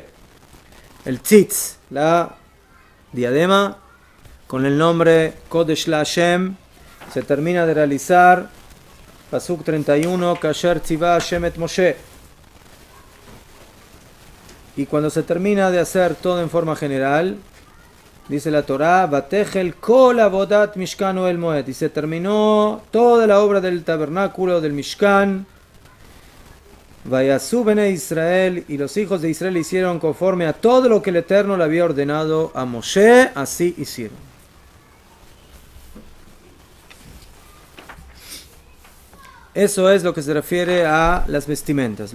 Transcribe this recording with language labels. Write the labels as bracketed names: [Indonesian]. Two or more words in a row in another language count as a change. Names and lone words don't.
[Spanish] El Tzitz, la diadema, con el nombre [Hebrew] קודש להשם, [Spanish] se termina de realizar. [Hebrew] פסוק 31, כאשר צוה השם את משה. [Spanish] Y cuando se termina de hacer todo en forma general, dice la Torá, [Hebrew] ותכל כל עבודת משכן אהל מועד, [Spanish] y se terminó toda la obra del tabernáculo, del Mishkan. [Hebrew] ויעשו בני ישראל, [Spanish] y los hijos de Israel hicieron conforme a todo lo que el Eterno le había ordenado a Moshe, así hicieron. Eso es lo que se refiere a las vestimentas.